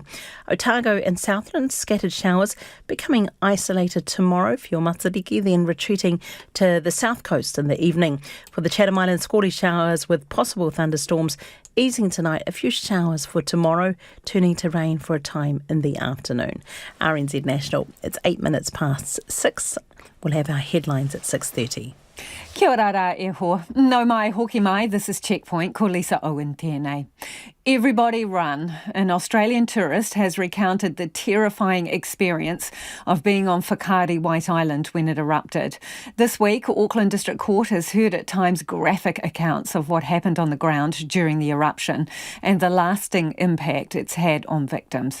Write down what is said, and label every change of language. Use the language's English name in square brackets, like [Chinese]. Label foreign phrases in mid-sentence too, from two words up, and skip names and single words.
[English] Otago and Southland, scattered showers, becoming isolated tomorrow for your Matariki, then retreating to the south coast in the evening. For the Chatham Islands, squally showers with possible thunderstorms, easing tonight, a few showers for tomorrow, turning to rain for a time in the afternoon. RNZ National, it's 8 minutes past 6. We'll have our headlines at 6:30. [Māori] Kia ora rā e ho. No mai hoki mai, [English] this is Checkpoint, [Māori] ko Lisa Owen tēnei. [English] Everybody run. An Australian tourist has recounted the terrifying experience of being on Whakaari White Island when it erupted. This week, Auckland District Court has heard at times graphic accounts of what happened on the ground during the eruption and the lasting impact it's had on victims.